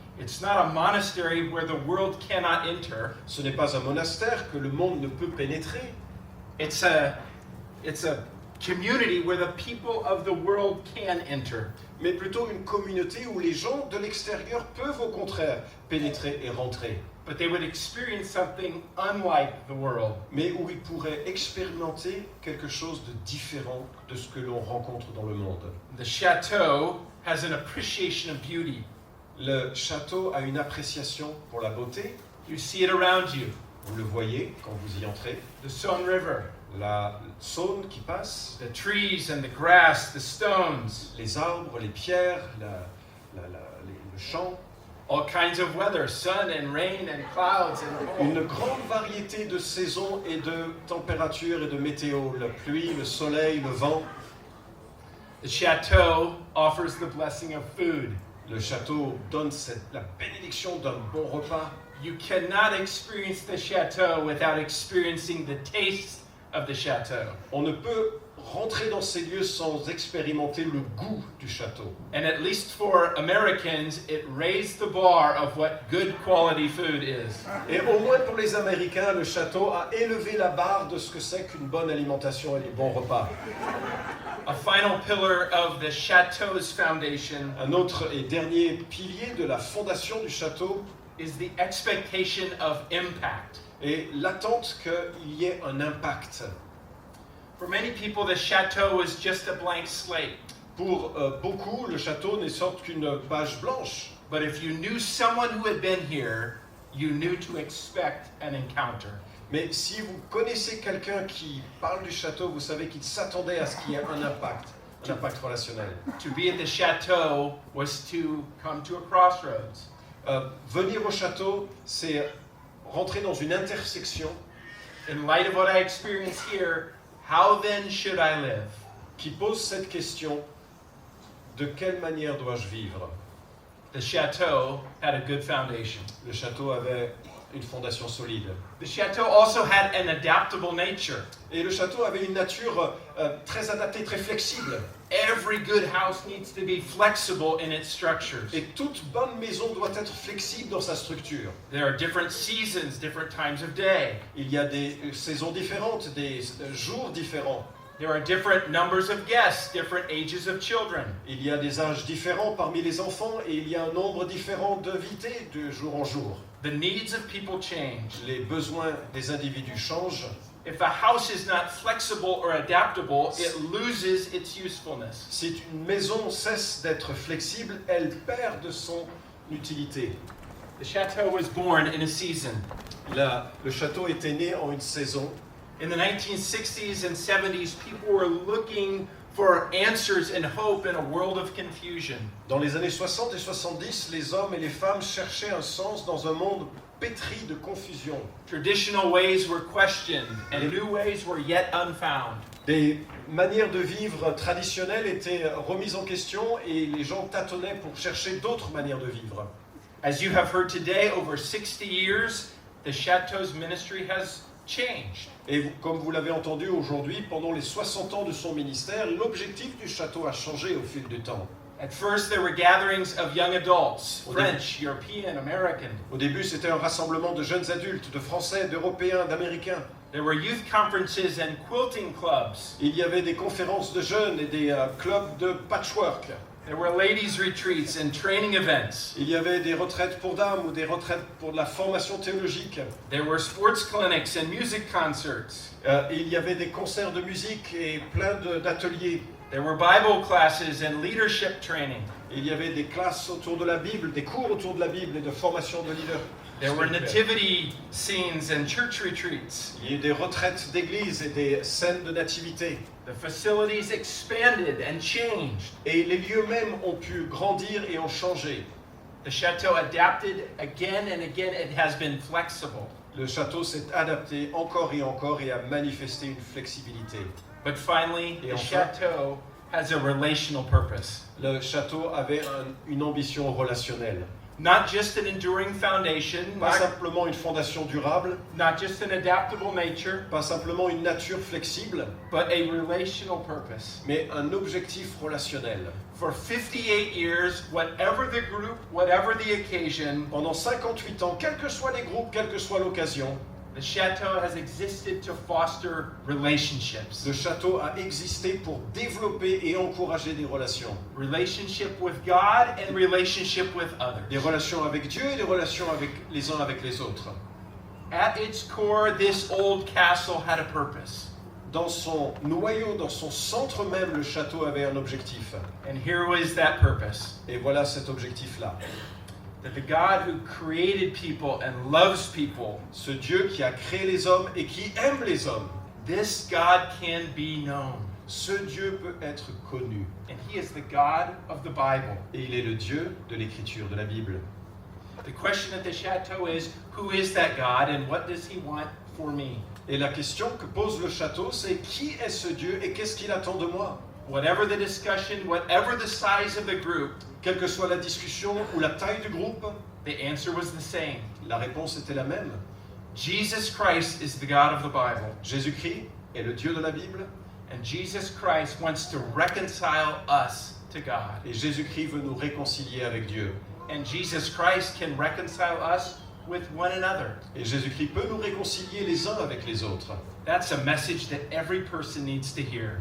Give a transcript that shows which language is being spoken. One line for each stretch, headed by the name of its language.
English: It's not a monastery where the world cannot enter.
French: Ce n'est pas un monastère que le monde ne peut pénétrer.
English: It's a community where the people of the world can enter.
French: Mais plutôt une communauté où les gens de l'extérieur peuvent au contraire pénétrer et rentrer.
English: But they would experience something unlike the world.
French: Mais où ils pourraient expérimenter quelque chose de différent de ce que l'on rencontre dans le monde.
English: The chateau has an appreciation of beauty.
French: Le château a une appréciation pour la beauté.
English: You see it around you.
French: Vous le voyez quand vous y entrez.
English: The Saône River,
French: La Saône qui passe,
English: the trees and the grass, the stones,
French: les arbres, les pierres, le champ.
English: all kinds of weather, sun and rain and clouds and cold.
French: Une grande variété de saisons et de températures et de météo. La pluie, le soleil, le vent.
English: The chateau offers the blessing of food.
French: Le château donne la bénédiction d'un bon repas.
English: You cannot experience the chateau without experiencing the taste of the chateau.
French: On ne peut rentrer dans ces lieux sans expérimenter le goût du château.
English: And at least for Americans, it raised the bar of what good quality food is.
French: Et au moins pour les Américains, le château a élevé la barre de ce que c'est qu'une bonne alimentation et des bons repas.
English: A final pillar of the chateau's foundation
French: Un autre et dernier pilier de la fondation du château
English: is the expectation of impact.
French: est l'attente qu'il y ait un impact.
English: For many people, the chateau was just a blank slate.
French: Pour beaucoup, le château n'est sorte qu'une page blanche.
English: But if you knew someone who had been here, you knew to expect an encounter.
French: Mais si vous connaissez quelqu'un qui parle du château, vous savez qu'il s'attendait à ce qu'il y ait un impact relationnel.
English: To be at the chateau was to come to a crossroads.
French: Venir au château, c'est rentrer dans une intersection
English: In light of what I experienced here, how then should I live?
French: qui pose cette question: de quelle manière dois-je vivre?
English: The chateau had a good foundation.
French: Le château avait une fondation solide.
English: The chateau also had an adaptable nature.
French: Et le château avait une nature très adaptée, très flexible.
English: Every good house needs to be flexible in its structures.
French: Et toute bonne maison doit être flexible dans sa structure.
English: There are different seasons, different times of day.
French: Il y a des saisons différentes, des jours différents.
English: There are different numbers of guests, different ages of children.
French: Il y a des âges différents parmi les enfants et il y a un nombre différent d'invités de jour en jour.
English: The needs of people change.
French: Les besoins des individus changent.
English: If a house is not flexible or adaptable, it loses its usefulness.
French: Si une maison cesse d'être flexible, elle perd de son utilité.
English: The chateau was born in a season.
French: Le château était né en une saison.
English: In the 1960s and 70s, people were looking for answers and hope in a world of confusion.
French: Dans les années 60 et 70, les hommes et les femmes cherchaient un sens dans un monde pétri de confusion.
English: Traditional ways were questioned, and new ways were yet unfound.
French: Des manières de vivre traditionnelles étaient remises en question et les gens tâtonnaient pour chercher d'autres manières de vivre.
English: As you have heard today, over 60 years, the chateau's ministry has changed.
French: Et comme vous l'avez entendu aujourd'hui, pendant les 60 ans de son ministère, l'objectif du château a changé au fil du temps.
English: At first, there were gatherings of young adults, French, European, American.
French: Au début, c'était un rassemblement de jeunes adultes, de Français, d'Européens, d'Américains.
English: There were youth conferences and quilting clubs.
French: Il y avait des conférences de jeunes et des clubs de patchwork.
English: There were ladies' retreats and training events.
French: Il y avait des retraites pour dames ou des retraites pour de la formation théologique.
English: There were sports clinics and music concerts.
French: Il y avait des concerts de musique et plein d'ateliers.
English: There were Bible classes and leadership training.
French: Il y avait des classes autour de la Bible, des cours autour de la Bible et de formation de leaders.
English: There were
French: spirituelle.
English: nativity scenes and church retreats.
French: Il y a eu des retraites d'église et des scènes de nativité.
English: The facilities expanded and changed.
French: Et les lieux mêmes ont pu grandir et ont changé.
English: The chateau adapted again and again. It has been flexible.
French: Le château s'est adapté encore et a manifesté une flexibilité.
English: But finally,
French: Et
English: the
French: enfin,
English: chateau has a relational purpose.
French: Le château avait une ambition relationnelle.
English: Not just an enduring foundation,
French: Pas simplement une fondation durable,
English: not just an adaptable nature,
French: pas simplement une nature flexible,
English: but a relational purpose.
French: mais un objectif relationnel.
English: For 58 years, whatever the group, whatever the occasion,
French: Pendant 58 ans, quels que soient les groupes, quelle que soit l'occasion,
English: the chateau has existed to foster relationships.
French: le château a existé pour développer et encourager des relations.
English: Relationship with God and relationship with others.
French: Des relations avec Dieu et des relations avec les uns avec les autres.
English: At its core, this old castle had a purpose.
French: Dans son noyau, dans son centre même, le château avait un objectif.
English: And here was that purpose.
French: Et voilà cet objectif-là.
English: That the God who created people and loves people,
French: Ce Dieu qui a créé les hommes et qui aime les hommes,
English: this God can be known.
French: ce Dieu peut être connu.
English: And he is the God of the Bible.
French: Et il est le Dieu de l'Écriture, de la Bible.
English: The question at the chateau is, who is that God and what does he want for me?
French: Et la question que pose le château, c'est qui est ce Dieu et qu'est-ce qu'il attend de moi?
English: Whatever the discussion, whatever the size of the group,
French: Quelle que soit la discussion ou la taille du groupe,
English: the answer was the same.
French: la réponse était la même.
English: Jesus Christ is the God of the Bible.
French: Jésus-Christ est le Dieu de la Bible
English: And Jesus Christ wants to reconcile us to God.
French: et Jésus-Christ veut nous réconcilier avec Dieu.
English: And Jesus Christ can reconcile us with one another.
French: Et Jésus-Christ peut nous réconcilier les uns avec les autres.
English: That's a message that every person needs to hear.